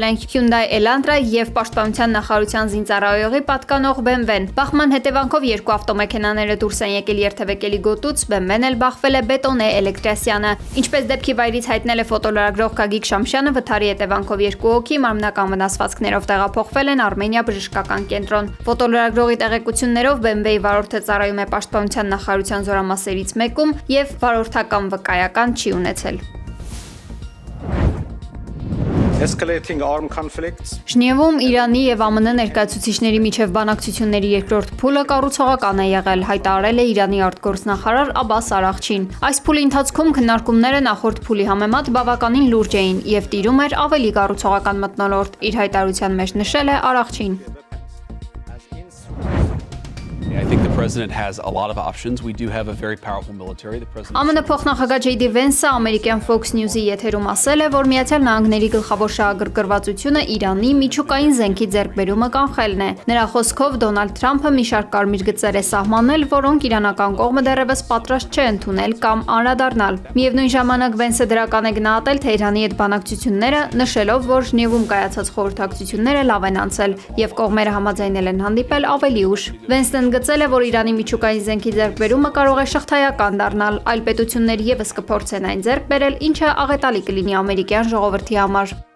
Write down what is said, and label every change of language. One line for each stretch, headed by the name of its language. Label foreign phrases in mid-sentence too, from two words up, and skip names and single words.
Armenian: են Hyundai Elantra եւ Պաշտպանության նախարարության զինծառայողի պատկանող BMW-ն։ Բախման հետևանքով երկու ավտոմեքենաները դուրս են եկել երթևեկելի գոտուց, BMW-ն էլ բախվել է Բետոնե Էլեկտրասյանը։ Ինչպես դեպքի վայրից հայտնել է ֆոտոլրագրող Գագիկ Շամշյանը, վթարի հետևանքով երկու հոգի մարմնական վնասվածքներով տեղափոխվել են Արմենիա բժշկական կենտրոն։ Ֆոտոլրագրողի տեղեկություններով BMW-ի վարորդը ծառայում է Պաշտպանության նախարարության զորամասերից մեկում եւ վարորդական վկայական չի ունեցել։
English: Escalating armed conflicts.
Armenian: Ժնևում Իրանի եւ ԱՄՆ ներկայացուցիչների միջև բանակցությունների երկրորդ փուլը կառուցողական է եղել, հայտարարել է Իրանի արտգործնախարար Աբբաս Արաղչին։ Այս փուլի ընթացքում քննարկումները նախորդ փուլի համեմատ բավականին լուրջ էին եւ տիրում էր ավելի կառուցողական մթնոլորտ, իր հայտարարության մեջ նշել է Արաղչին։
English: I think the president has a lot of options. We do have a very powerful military. The president
Armenian: ԱՄՆ փոխնախագահ J.D. Vance-ը ամերիկյան Fox News-ի եթերում ասել է, որ Միացյալ Նահանգների գլխավոր շահագրգռվածությունը Իրանի միջուկային զենքի ձեռքբերումը կանխելն է։ Նրա խոսքով Դոնալդ Թրամփը մի շարք կարմիր գծեր է սահմանել, որոնք իրանական կողմը դեռևս պատրաստ չէ ընդունել կամ անդրադառնալ։ Միևնույն ժամանակ Vance-ը դրական է գնահատել Թեհրանի հետ բանակցությունները, նշելով, որ Ժնևում կայացած խորհրդակցությունները լավ են անցել եւ կողմերը համաձայնել են հանդիպել ավելի ուշ։ Vance-ն գծել է, որ Իրանի միջուկային զենքի ձեռքբերումը կարող է շղթայական դառնալ, այլ պետություններ եւս կփորձեն այն ձեռք բերել, ինչը աղետալի կլինի ամերիկյան ժողովրդի համար։